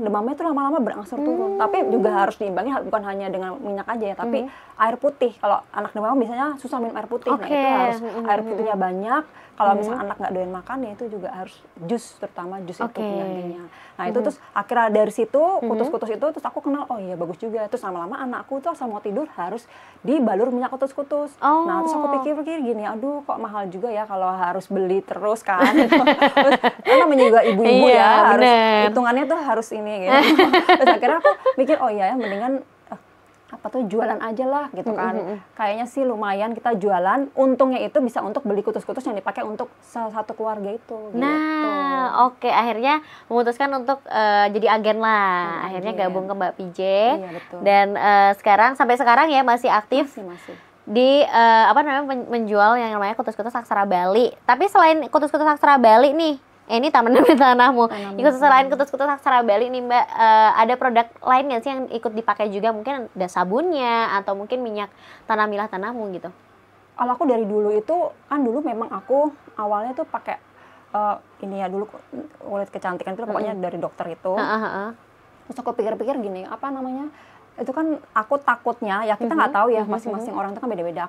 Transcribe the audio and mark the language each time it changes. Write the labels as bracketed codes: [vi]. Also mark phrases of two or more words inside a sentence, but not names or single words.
[id] Demamnya tuh lama-lama berangsur turun. Tapi juga harus diimbangi, bukan hanya dengan minyak aja ya, tapi air putih. Kalau anak demam biasanya susah minum air putih. Nah, itu harus air putihnya banyak. Kalau misalnya anak nggak doyan makan, ya itu juga harus jus, terutama jus itu nantinya. Nah, itu terus akhirnya dari situ, kutus-kutus itu, terus aku kenal, oh iya bagus juga. Terus lama-lama anakku tuh asal mau tidur harus dibalur minyak kutus-kutus. Nah, terus aku pikir-pikir gini, aduh kok mahal juga ya kalau harus beli terus kan. Terus namanya juga ibu-ibu ya, harus hitungannya tuh harus ini gitu. Terus akhirnya aku mikir, oh iya ya, mendingan jualan aja lah gitu kan. Kayaknya sih lumayan kita jualan, untungnya itu bisa untuk beli kutus-kutus yang dipakai untuk satu keluarga itu. Nah, akhirnya memutuskan untuk jadi agen lah. Akhirnya gabung ke Mbak PJ. Iya, betul. Dan sampai sekarang ya masih aktif. Masih. Di menjual yang namanya kutus-kutus aksara Bali. Tapi selain kutus-kutus aksara Bali nih, ini Taman Demi Tanahmu. Selain kutus-kutus aksara Bali nih Mbak, ada produk lain nggak sih yang ikut dipakai juga? Mungkin ada sabunnya atau mungkin minyak Tanamilah Tanahmu gitu. Kalau aku dari dulu itu kan, dulu memang aku awalnya tuh pakai ini ya, dulu kulit kecantikan itu pokoknya dari dokter itu. Terus aku pikir-pikir gini, itu kan aku takutnya ya, kita nggak tahu ya, masing-masing orang itu kan beda-beda.